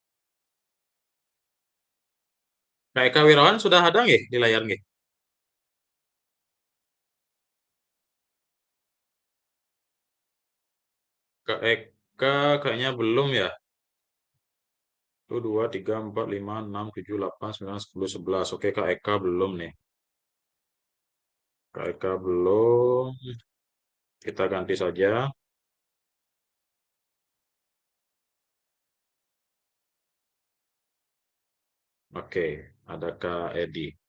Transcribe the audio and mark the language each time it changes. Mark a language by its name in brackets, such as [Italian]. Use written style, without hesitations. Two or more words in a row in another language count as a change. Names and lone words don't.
[Indonesian] Kak Wirawan sudah ada nggih di layar nggih? Kak Eka kayaknya belum ya. 1, 2, 3, 4, 5, 6, 7, 8, 9, 10, 11. Oke, Kak Eka belum nih. Kak Eka belum. Kita ganti saja. Oke, ada Kak Edi.